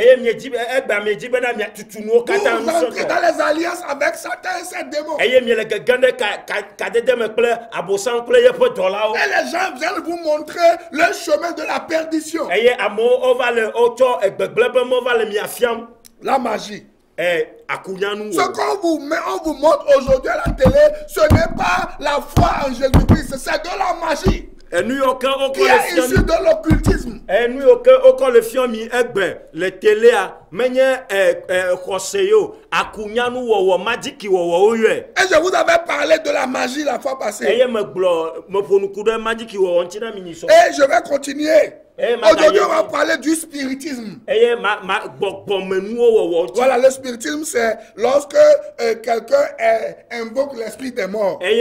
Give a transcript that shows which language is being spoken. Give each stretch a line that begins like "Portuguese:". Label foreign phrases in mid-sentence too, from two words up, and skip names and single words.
French: Vous entrez dans les alliances avec Satan. ces démons.
Ewe: eye mi le gegende ka dede me kple abosan kple yeƒe dɔlawo.
French: Et les gens viennent vous montrer le chemin de la perdition.
Ewe: eye amewo ova le wotsɔ gbegble be mo va le mia fiam.
French: La magie.
Ewe: Akunyanu.
French: Ce qu'on vous met, on vous montre aujourd'hui à la télé, ce n'est pas la foi en Jésus-Christ, c'est de la magie. Qui est issu de l'occultisme.
Ewe: Le fiami egbe le télé a menye khoseyo akunyanu wo magic wo oye.
French: Et je vous avais parlé de la magie la fois passée. Et je vais continuer. Aujourd'hui, on va parler du spiritisme. Voilà, le spiritisme, c'est lorsque quelqu'un invoque l'esprit des morts.